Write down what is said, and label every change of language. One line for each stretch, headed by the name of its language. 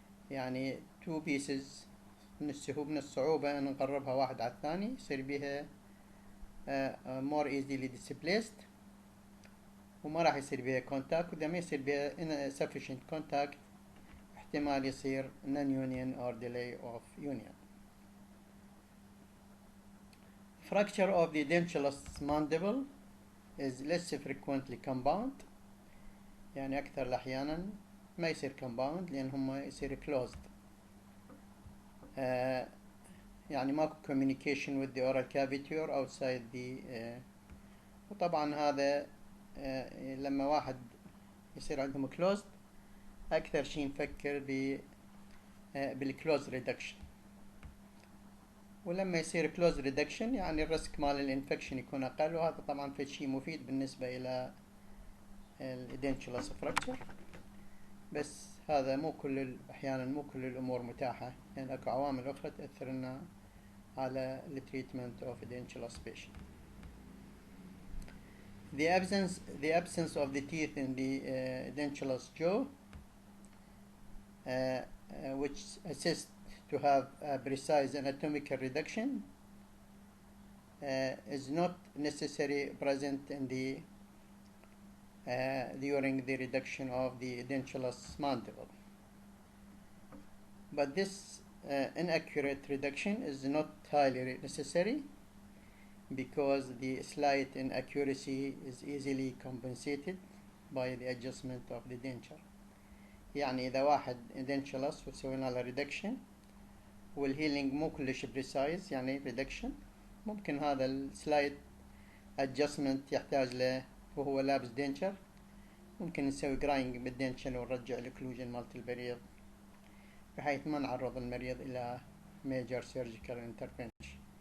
Arabic: يعني two pieces من الصعوبة أن نقربها واحد على الثاني يصير بها
English: more easily displaced
Arabic: وما راح يصير بها contact، وإذا ما يصير بها insufficient contact احتمال يصير
English: non-union or delay of union. Fracture of the edentulous mandible is less frequently compound،
Arabic: يعني أكثر أحيانا ما يصير compound لأن هم يصير closed. يعني ماكو
English: communication with the oral cavity or outside the
Arabic: وطبعا هذا لما واحد يصير عندهم closed أكثر شيء نفكر بالclose reduction، ولما يصير close reduction يعني الريسك مال الانفكشن يكون أقل، وهذا طبعا في شيء مفيد بالنسبة إلى الدنتشلس fracture. بس هذا مو كل أحيانا مو كل الأمور متاحة، يعني أكو عوامل أخرى تأثر لنا على التريتمنت
English: of dentulous patient. The absence of the teeth in the dentulous jaw, which assist to have a precise anatomical reduction, is not necessarily present in the during the reduction of the dentulous mandible. But this inaccurate reduction is not highly necessary because the slight inaccuracy is easily compensated by the adjustment of the denture.
Arabic: يعني إذا واحد dentulous وسوينا له reduction والhealing مو كلش precise يعني reduction، ممكن هذا السلايد adjustment يحتاج له وهو لابس denture، ممكن نسوي grinding بالدنشل ونرجع الكلوجن مالت المريض بحيث ما نعرض المريض إلى
English: major surgical intervention.